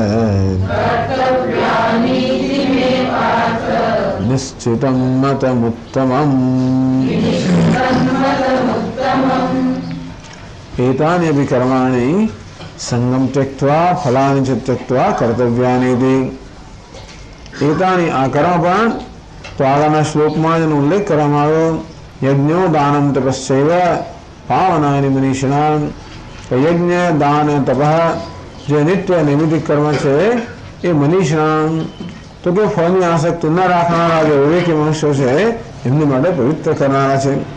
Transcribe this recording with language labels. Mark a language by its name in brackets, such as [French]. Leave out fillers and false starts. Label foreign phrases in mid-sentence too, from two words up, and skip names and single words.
[Sanskrit] निश्चितं मतमुत्तमम्। एतान्यपि कर्माणि संगम त्यक्त्वा फलानि च त्यक्त्वा कर्तव्यानीति। [Gujarati] एतानि આ કર્મ પણ તો આગળના શ્લોકમાં એનો ઉલ્લેખ કરવામાં આવ્યો. [Sanskrit] યજ્ઞો દાનમ તપશ્ચૈવ પાવનાનિ મનીષિણાં. [Gujarati] યજ્ઞ દાન તપ જે નિત્ય નૈમિતિક કર્મ છે એ મનીષિણાં તો કે ફળની આસક્તિ ન રાખનારા જે વિવેકી મનુષ્યો છે એમની માટે પવિત્ર કરનારા છે.